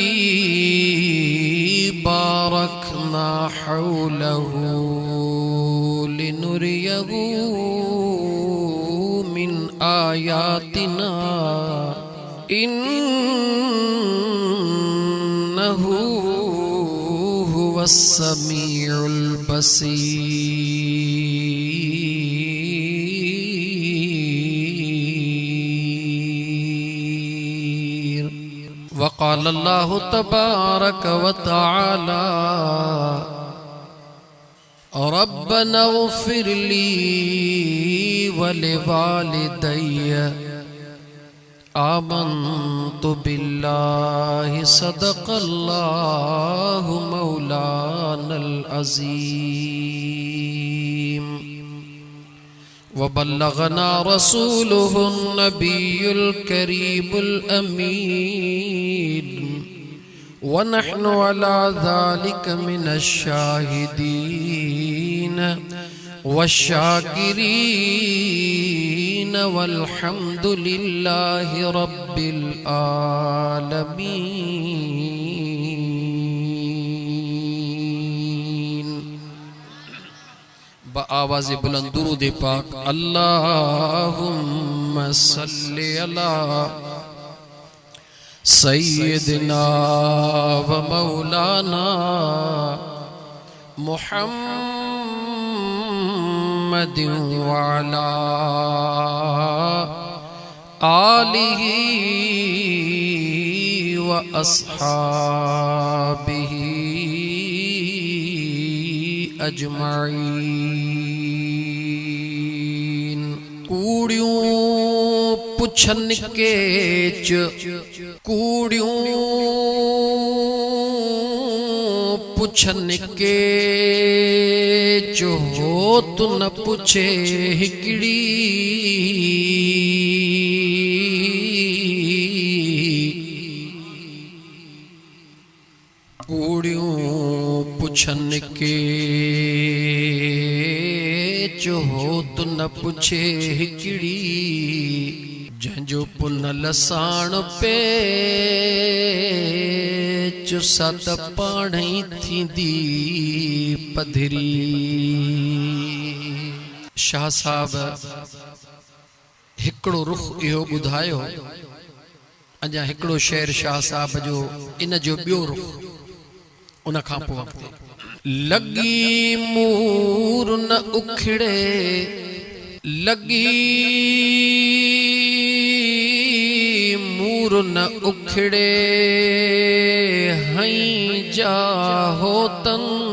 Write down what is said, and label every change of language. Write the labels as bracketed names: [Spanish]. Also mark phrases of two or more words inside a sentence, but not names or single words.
[Arabic] باركنا حوله لنريه من آياتنا إنه هو السميع البصير. وقال الله تبارك وتعالى ربنا اغفر لي ولوالدي آمنت بالله صدق الله مولانا العظيم وبلغنا رسوله النبي الكريم الأمين ونحن على ذلك من الشاهدين والشاكرين والحمد لله رب العالمين. [Urdu] بآوازِ بلند درود پاک [Arabic] اللهم صل على سيدنا ومولانا محمد وعلى آله وأصحابه أجمعين. [Sindhi] कूड़ियों पुछन के च कूड़ियों पुछन के जो हो तु न पुछे हिकड़ी कूड़ियों पुछन के जो हो तु न पुछे हिकड़ी जंहिंजो पुन लसाण पे चुसत पाणी थींदी पधरी। शाह साहब हिकड़ो रुख इहो ॿुधायो। अञा हिकड़ो शेर शाह साहब जो इन जो ॿियो रुख उन खां पोइ अॻिते लगी मूर न उखड़े लगी दूर न उखड़े हई जा होतन